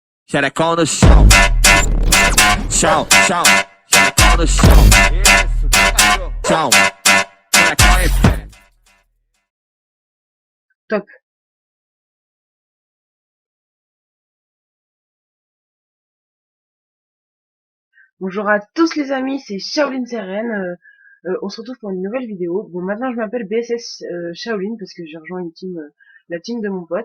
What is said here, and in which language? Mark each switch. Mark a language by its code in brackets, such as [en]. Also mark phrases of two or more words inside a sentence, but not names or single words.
[pt] Xerecão no chão, chão, chão, xerecão no chão, Isso, tá cachorro. chão, xerecão em pé. Top. [fr] Bonjour à tous les amis, c'est Shaolin Seren. On se retrouve pour une nouvelle vidéo. Bon, maintenant je m'appelle BSS Shaolin parce que j'ai rejoint une team, la team de mon pote.